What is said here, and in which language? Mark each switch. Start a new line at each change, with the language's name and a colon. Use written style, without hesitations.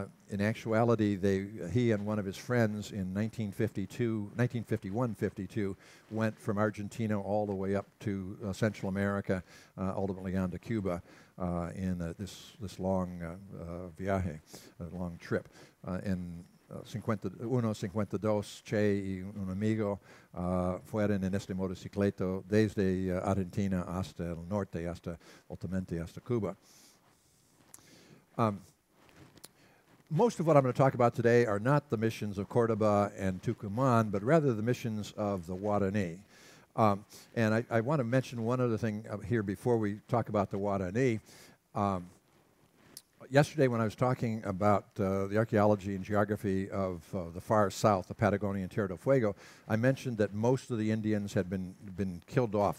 English: In actuality, he and one of his friends in 1951-52 went from Argentina all the way up to Central America, ultimately on to Cuba in this long viaje, a long trip.
Spanish: En 52, Che y un amigo fueron en este motocicleto desde Argentina hasta el norte, ultimately hasta Cuba.
English: Most of what I'm going to talk about today are not the missions of Cordoba and Tucumán, but rather the missions of the Guarani. And I want to mention one other thing here before we talk about the Guarani. Yesterday when I was talking about the archaeology and geography of the far south, the Patagonian Tierra del Fuego, I mentioned that most of the Indians had been killed off.